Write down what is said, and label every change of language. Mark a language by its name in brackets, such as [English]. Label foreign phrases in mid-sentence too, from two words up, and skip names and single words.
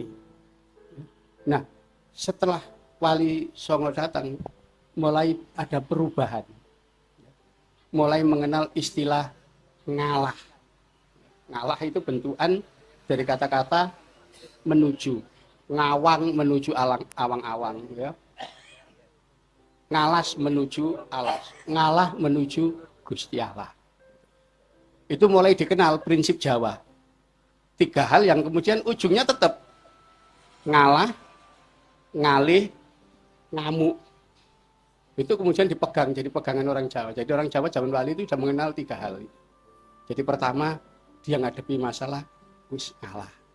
[Indonesian] Nah, setelah Wali Songo datang, mulai ada perubahan. Mulai mengenal istilah ngalah. Ngalah itu bentukan dari kata-kata menuju. Ngawang menuju awang-awang. Ya. Ngalas menuju alas. Ngalah menuju Gusti Allah. Itu mulai dikenal prinsip Jawa. 3 hal yang kemudian ujungnya tetap ngalah, ngalih, ngamuk. Itu kemudian dipegang, jadi pegangan orang Jawa. Jadi orang Jawa zaman Wali itu sudah mengenal 3 hal. Jadi pertama, dia ngadepi masalah, [Javanese] wis ngalah.